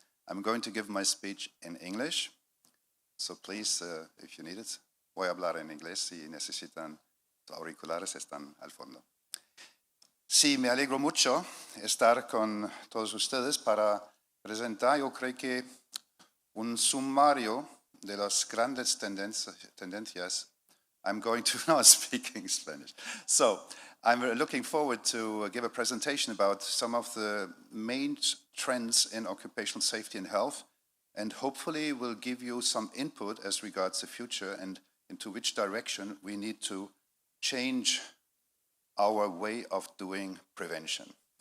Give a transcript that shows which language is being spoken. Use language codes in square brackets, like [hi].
[en] I'm going to give my speech in English. So please, if you need it, [es] voy a hablar en inglés. Si necesitan auriculares, están al fondo. Sí, me alegro mucho estar con todos ustedes para presentar, yo creo que un sumario de las grandes tendencias. [en] I'm going to now speaking Spanish. So I'm looking forward to give a presentation about some of the main trends in occupational safety and health, and hopefully will give you some input as regards the future and into which direction we need to change our way of doing prevention.